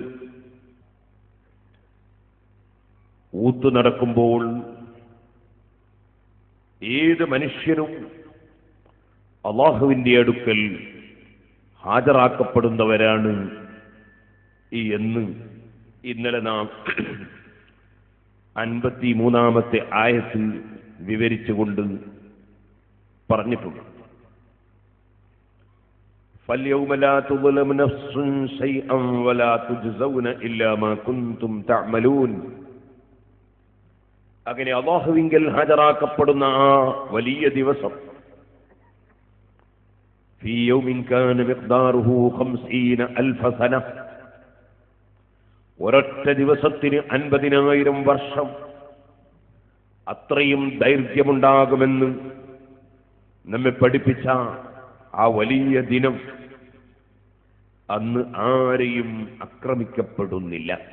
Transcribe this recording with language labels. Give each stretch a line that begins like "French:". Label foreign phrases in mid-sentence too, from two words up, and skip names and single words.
Malayalam: ഊത്ത് നടക്കുമ്പോൾ ഏത് മനുഷ്യനും അല്ലാഹുവിന്റെ അടുക്കൽ ഹാജരാക്കപ്പെടുന്നവരാണ് എന്ന് ഇന്നലെ നാം 53-ാമത്തെ ആയത്തിൽ വിവരിച്ചുകൊണ്ട് പറഞ്ഞിട്ടുണ്ട്.
Arabic: فَالْيَوْمَ لَا تُظْلَمُ نَفْسٌ شَيْئًا وَلَا تُجْزَوْنَ إِلَّا مَا كُنْتُمْ تَعْمَلُونَ.
Malayalam: അങ്ങനെ അല്ലാഹുവിങ്കൽ ഹാജരാക്കപ്പെടുന്ന ആ വലിയ ദിവസം
Arabic: في يوم كان مقداره 50,000 سنة,
Malayalam: ഒരൊറ്റ ദിവസത്തിന് 50,000 വർഷം അത്രയും ദൈർഘ്യമുണ്ടാകുമെന്ന് നമ്മെ പഠിപ്പിച്ച ആ വലിയ ദിനം അന്ന് ആരെയും ആക്രമിക്കപ്പെടുന്നില്ല.